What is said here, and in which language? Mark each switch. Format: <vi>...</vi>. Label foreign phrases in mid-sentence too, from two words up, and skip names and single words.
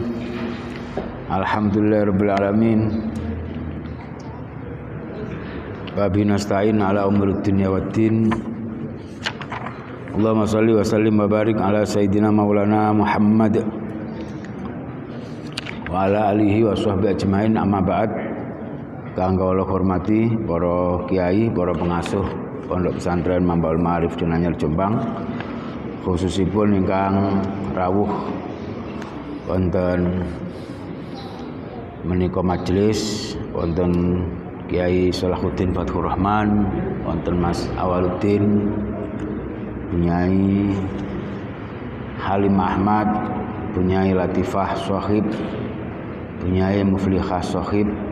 <ar>الحمد لله رب العالمين. وبه نستعين على أمور الدنيا والدين. اللهم صل وسلم وبارك على سيدنا مولانا محمد وعلى آله وصحبه أجمعين، أما بعد.</ar> <jv>Kang kawula hormati para kiai, para pengasuh Pondok Pesantren Mambaul Ma'arif Denanyar Jombang, khususipun ingkang rawuh wonten menika majelis, wonten Kiai Salahuddin Fathur Rahman, wonten Mas Awaluddin, Bunyai Halim Ahmad, Bunyai Latifah Sohib, Bunyai Muflihah Sohib,</jv>